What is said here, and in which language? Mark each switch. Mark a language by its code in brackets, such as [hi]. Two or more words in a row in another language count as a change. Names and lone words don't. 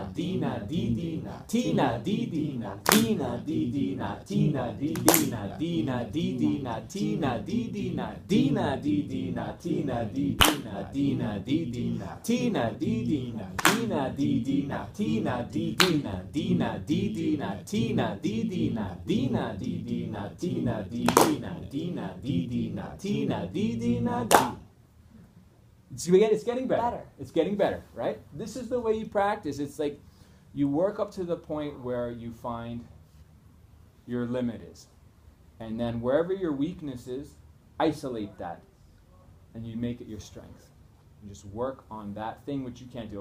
[en] D, na, D, D, na, T, na, D, D, na, D, na, D, D, na, T, na, D, D, na, D, na, D, D, na, T, na, D, D, na, D, na, D, D, na, T, na, D, D, na, D, na, D, D, na, T, na, D, D, na, D, na, D, D, na, T, na, D, D, na, D, na, D, D, na, T, na, D, D, na, D, na, D, D, na, T, na, D, D, na, D, na, D, D, na, T, na, D, D, na, da. It's getting better. It's getting better, right? This is the way you practice. It's like you work up to the point where you find your limit is. And then wherever your weakness is, isolate that. And you make it your strength. You just work on that thing which you can't do.